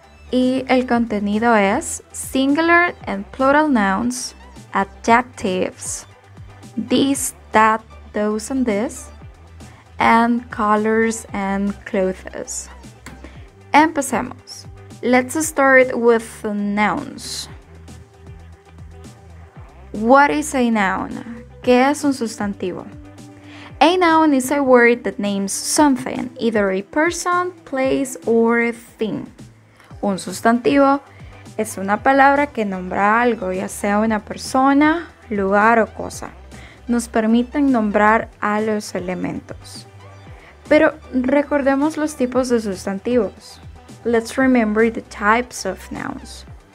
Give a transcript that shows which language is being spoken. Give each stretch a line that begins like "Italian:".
Spanish: Y el contenido es
English: singular and plural nouns, adjectives, this, that, those and this, and colors and clothes.
Spanish: Empecemos.
English: Let's start with the nouns. What is a noun?
Spanish: ¿Qué es un sustantivo?
English: A noun is a word that names something, either a person, place, or a thing.
Spanish: Un sustantivo es una palabra que nombra algo, ya sea una persona, lugar o cosa. Nos permiten nombrar a los elementos. Pero recordemos los tipos de sustantivos.
English: Let's remember the types of nouns.